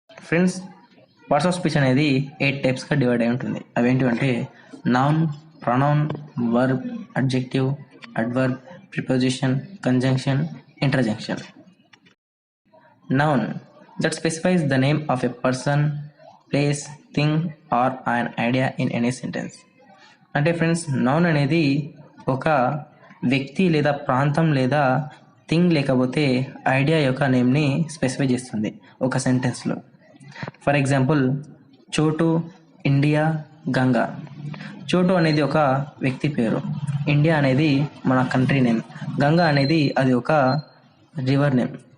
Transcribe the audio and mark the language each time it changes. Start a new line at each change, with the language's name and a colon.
Telugu: Friends, parts of speech అనేది 8 టైప్స్గా divide అయి ఉంటుంది. అవేంటివంటే noun, pronoun, verb, adjective, adverb, preposition, conjunction, interjection.
English: Noun that specifies the name of a person, place, thing or an idea in any sentence.
Telugu: అంటే friends, noun అనేది ఒక వ్యక్తి లేదా ప్రాంతం లేదా థింగ్ లేకపోతే ఐడియా యొక్క నేమ్ని స్పెసిఫై చేస్తుంది ఒక సెంటెన్స్లో. ఫర్ ఎగ్జాంపుల్, చోటు, ఇండియా, గంగా. చోటు అనేది ఒక వ్యక్తి పేరు, ఇండియా అనేది మన కంట్రీ నేమ్, గంగా అనేది అది ఒక రివర్ నేమ్.